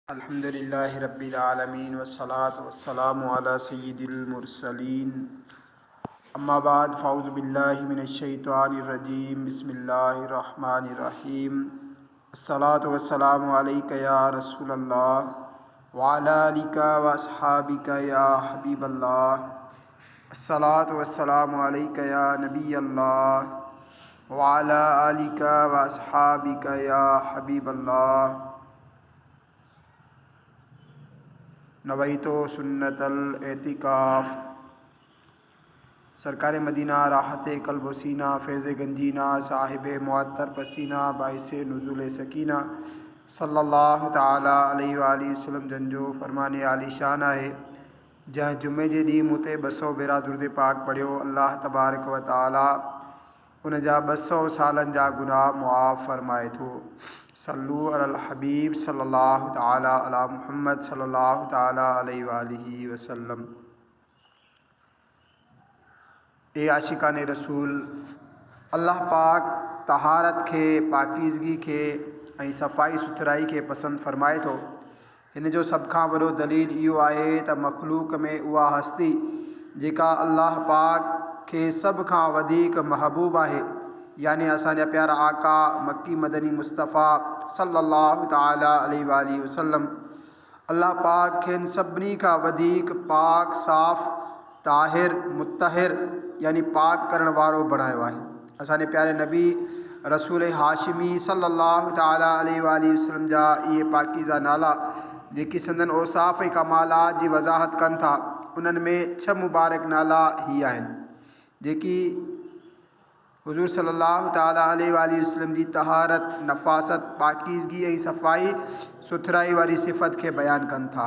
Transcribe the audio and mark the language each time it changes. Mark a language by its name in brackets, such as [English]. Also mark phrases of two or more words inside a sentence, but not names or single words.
[Arabic] الحمد لله رب العالمين والصلاة والسلام على سيد المرسلين أما بعد فأعوذ بالله من الشيطان الرجيم بسم الله الرحمن الرحيم الصلاة والسلام عليك يا رسول الله وعلى آلك وأصحابك يا حبيب الله الصلاة والسلام عليك يا نبي الله وعلى آلك وأصحابك يا حبيب الله نويت سنة الاعتكاف. [Sindhi] सरकार मदीना राहत कल्ब सीना फैज़ गंजीना साहिब मुअत्तर पसीना बाइस नुज़ुल सकीना [Arabic] صلى الله تعالى عليه وآله وسلم [Sindhi] जंजो फरमाने आली शान है। जहाँ जुमे जे ॾींहुं मूं ते 200 भेरा दुरूद पाक पढ़ियो, अल्लाह तबारक व ताला उन जा 200 सालनि जा गुनाह मुआफ़ फरमाए थो। [Arabic] صلوا على الحبيب صلى الله تعالى على محمد صلى الله تعالى عليه وآله وسلم. [Sindhi] ए आशिकाने रसूल, अल्लाह पाक तहारत के पाकीज़गी के ऐं सफ़ाई सुथराई के पसंद फरमाए थो। हिन जो सभ खां वॾो दलील इहो आहे त मखलूक में उहा हस्ती जेका अल्लाह पाक के सभ खां वधीक महबूब आहे, यानी असांजा प्यारा आका मक्की मदनी मुस्तफ़ा [Arabic] صلى الله تعالى عليه وآله وسلم, [Sindhi] अल्लाह पाक खेनि सभिनी खां वधीक पाक साफ़ ताहिर मुतहिर यानी पाक करण वारो बणायो आहे। असांजे प्यारे नबी रसूल हाशिमी [Arabic] صلى الله تعالى عليه وآله وسلم [Sindhi] जा इहे पाकीज़ा नाला जेकी संदन औसाफ़ ऐं कमालात जी वज़ाहत कनि था, उन्हनि में 6 मुबारक नाला ही आहिनि जेकी हुज़ूर [Arabic] صلى الله تعالى عليه وآله وسلم [Sindhi] जी तहारत, नफ़ासत, पाकीज़गी ऐं सफ़ाई सुथराई वारी सिफ़त के बयान कनि था।